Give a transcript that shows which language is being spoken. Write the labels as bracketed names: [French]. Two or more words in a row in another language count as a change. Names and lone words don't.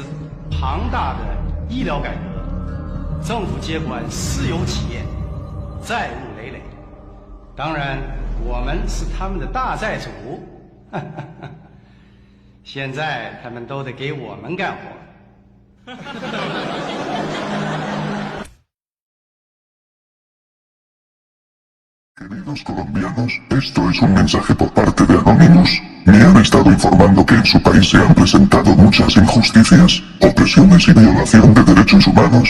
[Chinese] 庞大的医疗改革，政府接管私有企业，债务累累。当然，我们是他们的大债主。现在他们都得给我们干活。 [Spanish] Queridos colombianos, esto es un mensaje por parte de Anonymous. Me han estado informando que en su país se han presentado muchas injusticias, opresiones y violación de derechos humanos.